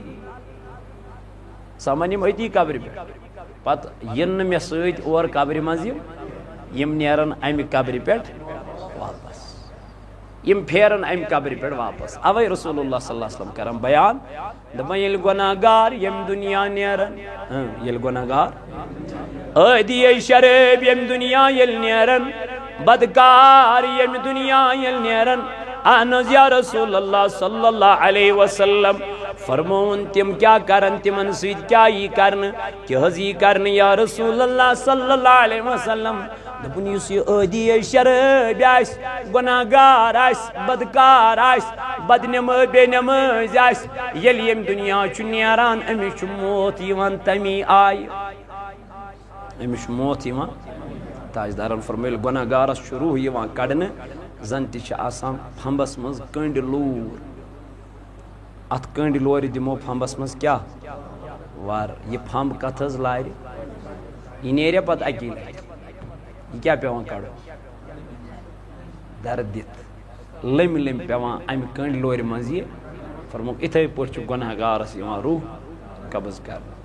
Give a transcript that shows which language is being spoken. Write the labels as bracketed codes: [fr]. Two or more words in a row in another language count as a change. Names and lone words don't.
[ks] سمن یم أتی قبرِ پٮ۪ٹھ، پتہٕ یِن نہٕ مےٚ سۭتۍ اور قبرِ منٛز یم نیرن امہِ قبرِ پٮ۪ٹھ واپس، یم پھیرن امہِ قبرِ پٮ۪ٹھ واپس۔ اوے [ar] رسول اللہ صلی اللہ علیہ وسلم [ks] کرن بیان دپان ییٚلہِ گۄناہ گار یم دنیا نیرن، ییٚلہِ گۄناہ گار عٲدی شرٲبۍ یم دنیا ییٚلہِ نیرن، بدکار یم دنیا ییٚلہِ نیرن، اہن حظ [ar] یا رسول اللہ صلی اللہ علیہ [ks] وسلم فرمون تم کیا کرن، تمن سۭتۍ کیا یی کرنہٕ، کیٛاہ حظ یی کرنہٕ [ar] یا رسول اللہ صلی اللہ علیہ وسلم، [ks] دپن یُس یہِ عٲدی شرٲبۍ آسہِ، گۄناہ گار آسہِ، بدکار آسہِ، بے نمٲزۍ آسہِ، ییٚلہِ ییٚمہِ دنیا چھُ نیران أمِس چھُ موت یِوان تمی آیہِ، أمِس چھُ موت یِوان۔ تاجدارن فرمٲو ییٚلہِ گۄناہ گارس چھُ روح یِوان کڑنہٕ، زن تہِ چھِ آسان پھمبس منٛز کٔنٛڈۍ لوٗر، اتھ کٔنٛڈۍ لورِ دِمو پھمبس منٛز کیٛاہ ور، یہِ پھمب کتھ حظ لارِ، یہِ نیرِ پتہٕ اکی لٹہِ، یہ کیا پیوان کڑو درد دِتھ لم لم پیوان امہِ کٔنٛڈۍ لورِ منٛز یہِ، فرموک اِتھے پٲٹھۍ چھُ گۄناہ گارس یِوان روح قبض کرنہٕ۔